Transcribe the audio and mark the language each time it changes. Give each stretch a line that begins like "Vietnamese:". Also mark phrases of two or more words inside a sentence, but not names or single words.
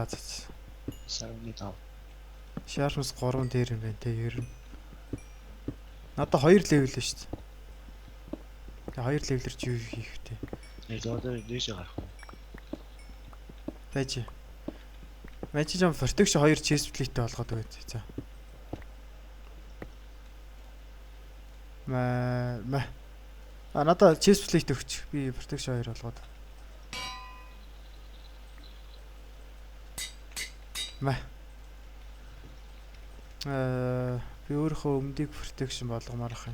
Mongolian: Сарны 5. Sharpness 3 дээр юм байна те ер нь. Надад 2 левел л шүү дээ. Тэгээ 2 левелэр чи юу хийх вэ? Одоо дээшээ гарах уу? Байж. Мачи жам
English: protection 2 chest plate-
Mongolian: тэй болгоод өгөөд. За. Ма. Надад
English: chest plate
Mongolian: өгч. Би protection 2 болгоод. Ма. Би өөрийнхөө өмдийг protection болгомоор ах юм.